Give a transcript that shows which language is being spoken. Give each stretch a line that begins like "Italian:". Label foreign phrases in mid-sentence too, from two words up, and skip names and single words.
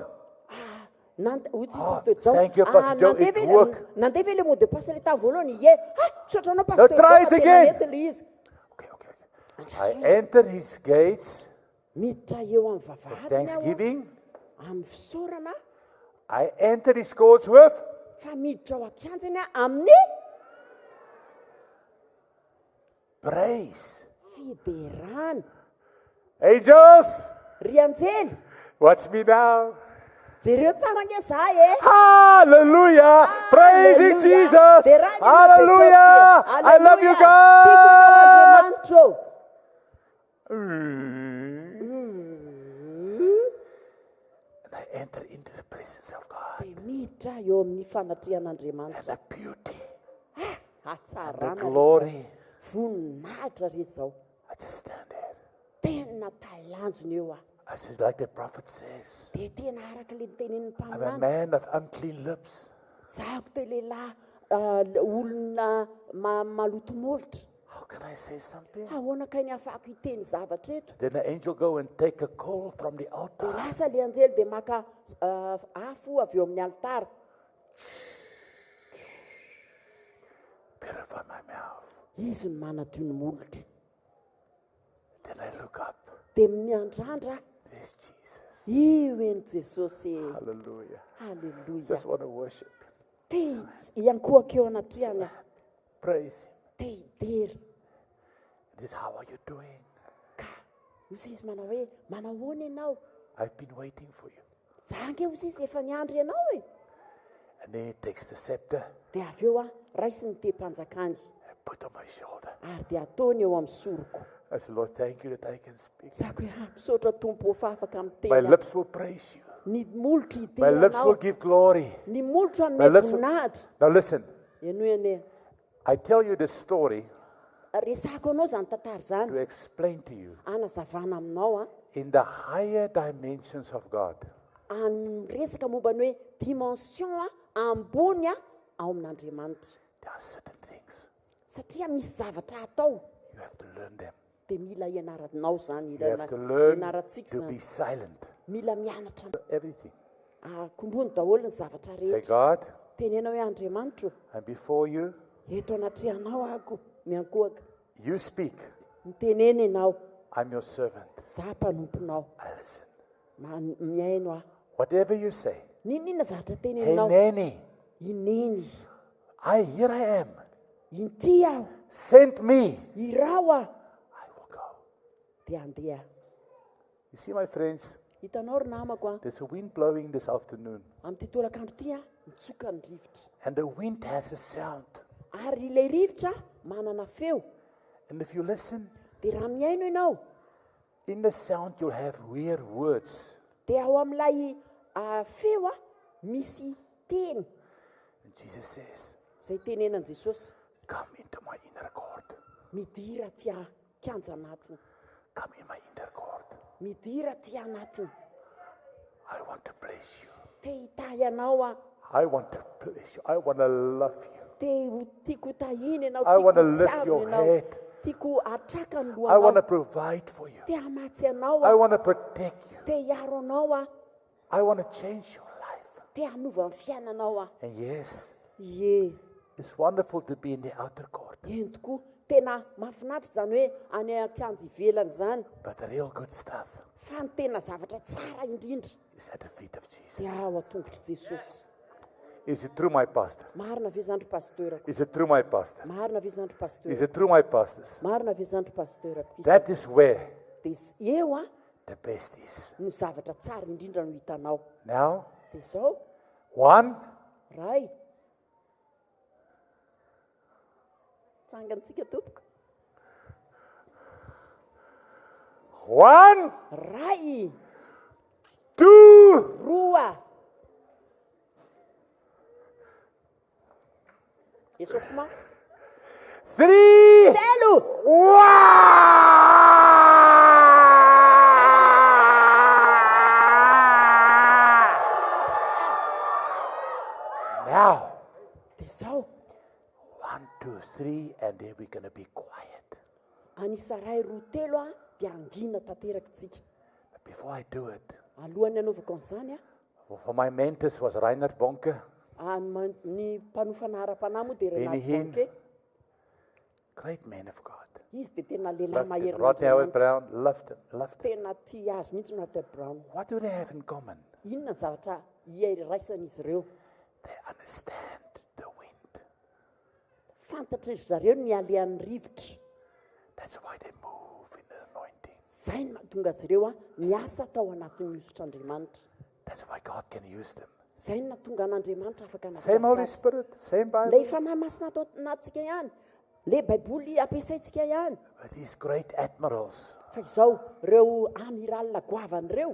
Malagasy: pasteur jao
English: thank you, Pastor Joe. It worked.
Malagasy: nandeha ve
French: le mot de passe
Malagasy: le tamin'ny voalohany ie tsoatranao
English: Now
Malagasy: pasteur
English: try it
Malagasy: Jao, fa tena
English: again.
Malagasy: mety le izy
English: I enter his gates
Malagasy: miditra eo amin'ny
English: with
Malagasy: vavahadiny aho
English: thanksgiving.
Malagasy: amin'ny fisaorana
English: I enter his courts with
Malagasy: fa miditra ao akianjany a amin'ny
English: praise.
Malagasy: fiderana
English: Angels,
Malagasy: ry anjely
English: watch me now.
Malagasy: jereo tsara nge za e
English: Hallelujah. Praising
Malagasy: Hallelujah.
English: Jesus.
Malagasy: Dia raha ny
English: Hallelujah.
Malagasy: Jesosy.
English: I love you,
Malagasy: Hallelujah.
English: God.
Malagasy: Tiako ianao,
English: And I enter into the presence of God.
Malagasy: dia miditra eo amin'ny
English: And
Malagasy: fanatrian'andriamanitra
English: the beauty, the
Malagasy: hatsarana
English: glory.
Malagasy: voninahitra re zao
English: I just stand there.
Malagasy: tena talanjony eo a
English: I said, like the prophet says,
Malagasy: dia tena araka le nitenen'ny
English: I'm a
Malagasy: mpaminany
English: man of unclean lips.
Malagasy: zako te lehilahy olona maloto molitra
English: How can I say something?
Malagasy: ahoana ka ny afahako hiteny zavatra eto
English: Then the angel go and take a coal from the
Malagasy: dia
English: altar.
Malagasy: lasa le anjely dia maka afo avy eo amin'ny alitara
English: Purify my mouth.
Malagasy: izy ny manadio ny molitra
English: Then I look up.
Malagasy: dia miandrandra
English: There's Jesus.
Malagasy: io eny jesosy
English: Hallelujah.
Malagasy: halleloia
English: Just want to worship.
Malagasy: te iankohaka eo anatriany a
English: Praise him.
Malagasy: te hidery
English: This, how are you doing?
Malagasy: ka misy izy manao hoe manao hoana ianao
English: I've been waiting for you.
Malagasy: za nge ozy izy efa niandry ianao e
English: And then he takes the scepter
Malagasy: dia avy eo a raisiny te-mpanjakany
English: and put on my shoulder.
Malagasy: ary dia ataony eo amin'ny soroko
English: I said, Lord, thank you that I can speak.
Malagasy: zako hoe misaotra tompo fa afaka
English: My
Malagasy: mitena
English: lips will praise you.
Malagasy: ny molitra
English: My lips will
Malagasy: hideranao
English: give glory.
Malagasy: ny molitra
English: My
Malagasy: anome
English: lips will...
Malagasy: voninahitra
English: Now listen,
Malagasy: eno ene
English: I tell you this story
Malagasy: resako anao zany tantara zany
English: to explain to you
Malagasy: anazavana aminao a
English: in the higher dimensions of God.
Malagasy: resaka momba ny hoe dimension a ambony a ao amin'andriamanitra
English: There are certain things
Malagasy: satria misy zavatra atao
English: you have to learn them.
Malagasy: dia mila ianaranao zany
English: You have to learn
Malagasy: ianarantsika
English: to be
Malagasy: zany
English: silent.
Malagasy: mila mianatra
English: Everything.
Malagasy: kombony daholo ny zavatra
English: Say,
Malagasy: rehetra
English: God,
Malagasy: tenenao hoe andriamanitra
English: I'm before you.
Malagasy: eto anatrianao ako miankohaka
English: You speak.
Malagasy: miteneny ianao
English: I'm your servant.
Malagasy: za mpanomponao
English: I listen.
Malagasy: miaino aho
English: Whatever you say.
Malagasy: ninona zavatra teneninao
English: Heneni.
Malagasy: ineny
English: Here I am.
Malagasy: inty aho
English: Send me.
Malagasy: irao a
English: I will go.
Malagasy: dia andeha.
English: You see, my friends,
Malagasy: Hitanao ry namako a,
English: there's a wind blowing this afternoon,
Malagasy: amin'ny tolakandro ty a, mitsoka ny rivotra.
English: and the wind has a sound.
Malagasy: Ary ilay rivotra manana feo.
English: And if you listen,
Malagasy: Dia raha miaino ianao,
English: in the sound you'll have weird words.
Malagasy: dia ao amin'ilay feo a, misy teny.
English: And Jesus says,
Malagasy: Izay tenenan Jesosy,
English: come into my inner court.
Malagasy: midira tia kianja anatiny.
English: Come in my inner court.
Malagasy: Midira tia anatiny.
English: I want to bless you.
Malagasy: Te hitahy anao a,
English: I want to bless you. I want to love you.
Malagasy: tiako tahiny ianao,
English: I want to
Malagasy: tiako
English: lift
Malagasy: tiavy
English: your
Malagasy: ianao,
English: head.
Malagasy: tiako atraka ny
English: I want to
Malagasy: lohanao,
English: provide for you.
Malagasy: te hamatsy anao
English: I
Malagasy: a,
English: want to protect you.
Malagasy: te hiaro anao a,
English: I want to change your life.
Malagasy: te hanova ny fiainanao a.
English: And yes,
Malagasy: Ie,
English: it's wonderful to be in the outer court.
Malagasy: eny tokoa, tena mahafinaritra zany hoe any akanjo ivelany zany.
English: But the real good stuff
Malagasy: Fa ny tena zavatra tsara indrindra
English: is at the feet of Jesus.
Malagasy: dia ao atongotry Jesosy.
English: Is it true, my pastor?
Malagasy: Marina ve zandry pasteurako?
English: Is it true, my pastor?
Malagasy: Marina ve zandry
English: Is
Malagasy: pasteurako?
English: it true, my pastors?
Malagasy: Marina ve zandry pasteurako?
English: That is where
Malagasy: Dia eo a
English: the best is.
Malagasy: no zavatra tsara indrindra no hitanao.
English: Now,
Malagasy: Dia zao,
English: 1,
Malagasy: ray. Tsangantsika tompoko.
English: 1,
Malagasy: Ray,
English: 2,
Malagasy: roa. Esofoma.
English: 3,
Malagasy: Telo.
English: 1. Now,
Malagasy: Dia zao,
English: 1, 2, 3, and then we're going to be quiet.
Malagasy: anisa ray roa telo a dia angina tanteraky tsika.
English: But before I do it,
Malagasy: Alohan'ny anaovako an'izany a,
English: for my mentors was Reinhard Bonke. ny mpanofana ara-panahy moa dia Benny Hinn. Renaldo. Great man of God.
Malagasy: Izy dia tena lehilahy
English: Loved him.
Malagasy: mahery
English: Rodney Howard Brown, loved him, loved him.
Malagasy: tena tia azy mihitsy Rodney Brown.
English: What do they have in common?
Malagasy: Inona ny zavatra iaraisan'izy ireo?
English: They understand the wind.
Malagasy: Fantatra izy zareo ny alehan'ny rivotra.
English: That's why they move in the anointing.
Malagasy: Izay no mahatonga azy ireo a miasa tao anatin'ny hosotr'Andriamanitra.
English: That's why God can use them.
Malagasy: Izay no nahatonga an'Andriamanitra afaka
English: Same Holy
Malagasy: nampiasa azy.
English: Spirit, same
Malagasy: Ilay
English: Bible.
Malagasy: fanahy masina atao anatsika ihany, ilay baiboly ampiasaintsika ihany.
English: But these great admirals
Malagasy: Fa izao ireo amiralina goavan'ireo